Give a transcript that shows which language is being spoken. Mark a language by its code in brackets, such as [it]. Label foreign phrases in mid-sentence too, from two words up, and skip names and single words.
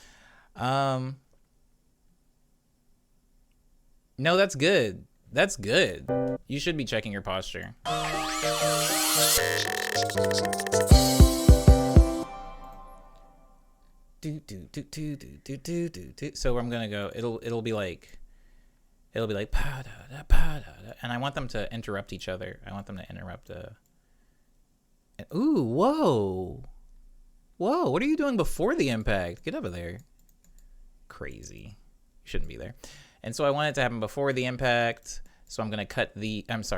[en] No, that's good. That's good. You should be checking your posture. So I'm gonna go. It'll be like pa da da pa da da, and I want them to interrupt each other. I want them to interrupt. Ooh, whoa, What are you doing before the impact? Get over there. Crazy. You shouldn't be there. And so I want it to happen before the impact. So I'm gonna cut the. I'm sorry.